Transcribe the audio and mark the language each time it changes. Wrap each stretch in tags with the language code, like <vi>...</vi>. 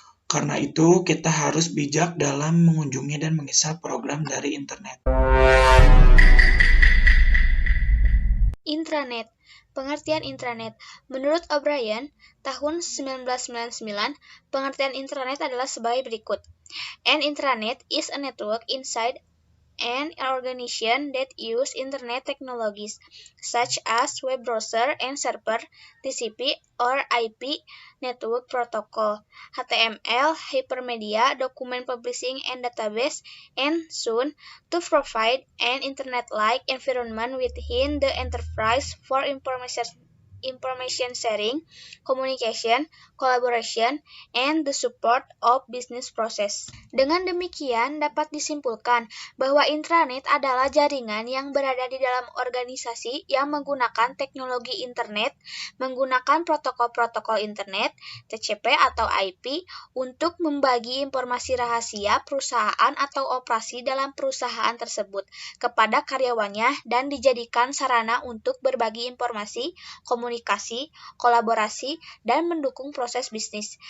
<id>Karena itu, kita harus bijak dalam mengunjungi dan menginstal program dari internet. Intranet. Pengertian intranet. Menurut O'Brien, tahun 1999, pengertian intranet adalah sebagai berikut.</id> <en>An intranet is a network inside an organization that use internet technologies, such as web browser and server, TCP or IP network protocol, HTML, hypermedia, document publishing and database, and soon to provide an internet-like environment within the enterprise for information sharing, communication, collaboration, and the support of business process.</en> <id>Dengan demikian, dapat disimpulkan bahwa intranet adalah jaringan yang berada di dalam organisasi yang menggunakan teknologi internet, menggunakan protokol-protokol internet, TCP atau IP, untuk membagi informasi rahasia perusahaan atau operasi dalam perusahaan tersebut kepada karyawannya dan dijadikan sarana untuk berbagi informasi, komunikasi, kolaborasi, dan mendukung proses bisnis.</id>